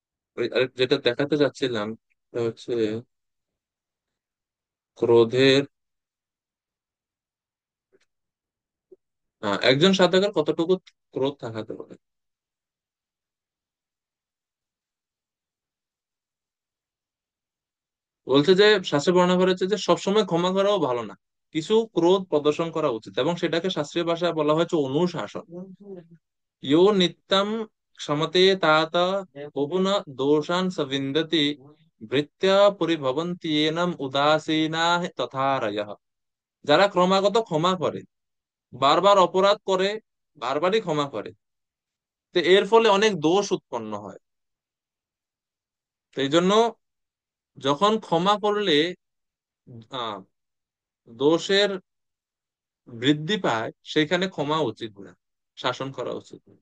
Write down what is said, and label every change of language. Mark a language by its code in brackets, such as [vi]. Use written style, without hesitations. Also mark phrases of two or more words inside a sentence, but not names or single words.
[bn] যেটা দেখাতে চাচ্ছিলাম সেটা হচ্ছে ক্রোধের, একজন সাধকের কতটুকু ক্রোধ থাকাতে পারে। বলছে যে শাস্ত্রে বর্ণনা করেছে যে সবসময় ক্ষমা করাও ভালো না, কিছু ক্রোধ প্রদর্শন করা উচিত, এবং সেটাকে শাস্ত্রীয় ভাষায় বলা হয়েছে অনুশাসন। [sa] यो नित्यं क्षमते तात बहुन दोषान् सविन्दति ভৃত্য পরিভবন্তি এনম উদাসীনা তথারয়ঃ। [bn] যারা ক্রমাগত ক্ষমা করে, বারবার অপরাধ করে, বারবারই ক্ষমা করে, তো এর ফলে অনেক দোষ উৎপন্ন হয়। তো এই জন্য যখন ক্ষমা করলে আহ দোষের বৃদ্ধি পায়, সেখানে ক্ষমা উচিত না, শাসন করা উচিত না।